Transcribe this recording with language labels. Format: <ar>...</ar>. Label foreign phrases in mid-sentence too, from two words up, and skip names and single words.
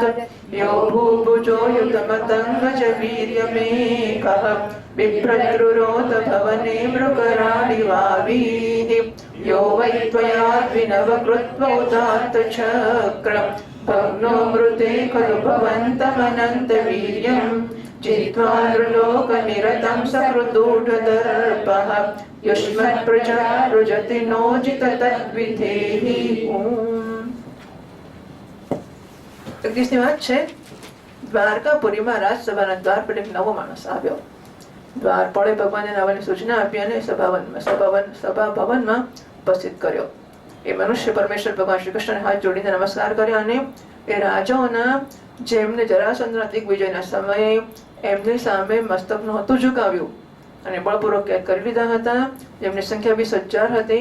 <sa>यो भूभुजो युतमतङ्गजवीर्यमेकः बिभ्रद्रुरोध भवने मृगराडिवावीः यो वै त्वया विनवकृत्वा उदात्तचक्रम् भग्नो मृते खलु भवन्तमनन्तवीर्यम् जित्वा नृलोकनिरतं सकृदूढदर्पः युष्मत्प्रजा रुजति नोजित तद्विधेहि</sa> <gu>એક દિવસની વાત છે, દ્વારકાપુરીમાં રાજસભાના દ્વાર પર એક નવો માણસ આવ્યો. દ્વારપાળે ભગવાને આવવાની સૂચના આપી અને સભા ભવનમાં ઉપસ્થિત કર્યો. એ મનુષ્ય પરમેશ્વર ભગવાન શ્રી કૃષ્ણને હાથ જોડીને નમસ્કાર કર્યા અને એ રાજાઓના જેમને જરાસંધના દિગ્વિજયના સમયે એમની સામે મસ્તક નહોતું ઝુકાવ્યું અને બળપૂર્વક કેદ કરી લીધા હતા, જેમની સંખ્યા 20,000 હતી.</gu>